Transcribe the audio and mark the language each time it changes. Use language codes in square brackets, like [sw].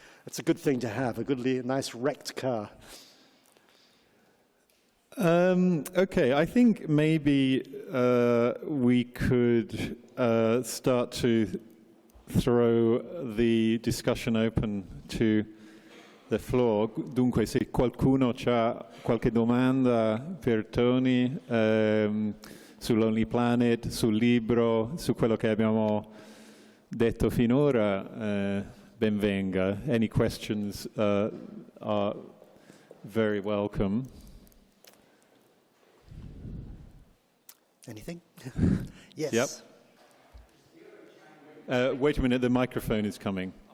[en] It's a good thing to have, nice wrecked car. Okay, I think maybe we could start to throw the discussion open to the floor. [it] Dunque, se qualcuno ha qualche domanda per Tony su Lonely Planet, sul libro, su quello che abbiamo detto finora, ben venga. [en] Any questions are very welcome. Anything? Yes. Yep. Wait a minute, the microphone is coming.